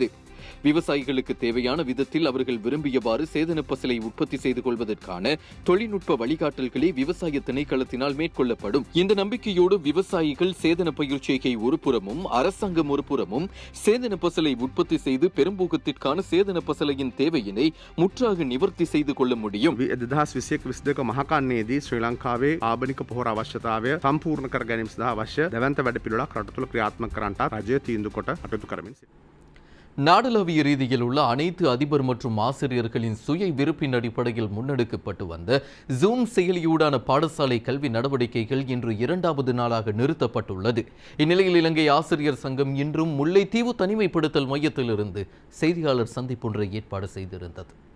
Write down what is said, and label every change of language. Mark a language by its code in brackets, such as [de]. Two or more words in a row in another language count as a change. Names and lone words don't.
[ta] விவசாயிகளுக்கு தேவையான விதத்தில் அவர்கள் விரும்பியவாறு சேதன பசலை உற்பத்தி செய்து கொள்வதற்கான தொழில்நுட்ப வழிகாட்டல்களே விவசாய திணைக்களத்தினால் மேற்கொள்ளப்படும். இந்த நம்பிக்கையோடு விவசாயிகள் சேதன பயிர்ச்செய்கை ஒருபுறமும் அரசாங்கம் ஒருபுறமும் சேதன பசலை உற்பத்தி செய்து பெரும்பூக்கத்திற்கான சேதன பசலையின் தேவையினை முற்றாக நிவர்த்தி செய்து கொள்ள முடியும். [si] 2022 මහකන්නේදී ශ්‍රී ලංකාවේ ආබනික පොහොර අවශ්‍යතාවය සම්පූර්ණ කර ගැනීම සඳහා අවශ්‍ය දැවැන්ත වැඩපිළිවෙලක් රට තුළ ක්‍රියාත්මක කරන්නට රජය තීන්දුව කොට කටයුතු කරමින් සිටිනවා. [ta] நாடளாவிய ரீதியில் உள்ள அனைத்து அதிபர் மற்றும் ஆசிரியர்களின் சுய விருப்பின் அடிப்படையில் முன்னெடுக்கப்பட்டு வந்த ஜூம் செயலியூடான பாடசாலை கல்வி நடவடிக்கைகள் இன்று 2வது நாளாக நிறுத்தப்பட்டுள்ளது. இந்நிலையில் இலங்கை ஆசிரியர் சங்கம் இன்றும் முல்லைத்தீவு தனிமைப்படுத்தல் மையத்திலிருந்து செய்தியாளர் சந்திப்பொன்றை ஏற்பாடு செய்திருந்தது.